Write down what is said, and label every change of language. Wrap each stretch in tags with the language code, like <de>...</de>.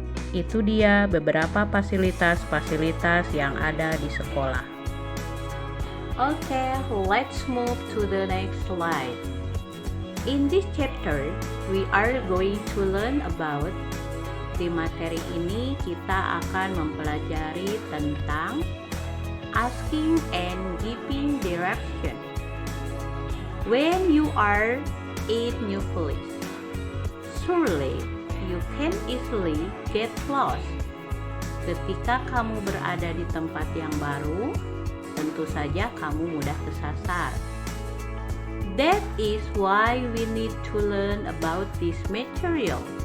<id>Itu dia beberapa fasilitas-fasilitas yang ada di sekolah.</id> <en>Okay, let's move to the next slide. In this chapter, we are going to learn about</en> <id>di materi ini kita akan mempelajari tentang</id> <en>asking and giving direction. When you are in new place, surely you can easily get lost.</en> <id>Ketika kamu berada di tempat yang baru, tentu saja kamu mudah kesasar.</id> <en>That is why we need to learn about this material.</en>